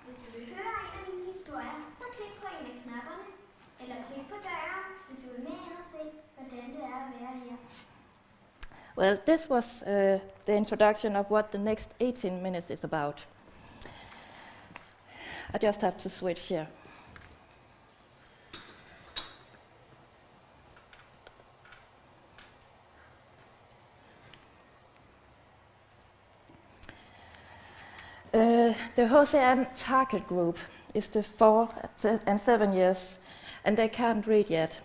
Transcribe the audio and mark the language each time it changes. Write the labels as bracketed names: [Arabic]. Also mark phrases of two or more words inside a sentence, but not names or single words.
[Danish] du vil høre en af mine historier, så klik på en af knapperne, eller klik på døren, hvis du vil med ind og se, hvordan det er at være her. [English] Well, this was the introduction of what the next 18 minutes is about. I just have to switch here. The HCN target group is the 4 and 7 years, and they can't read yet.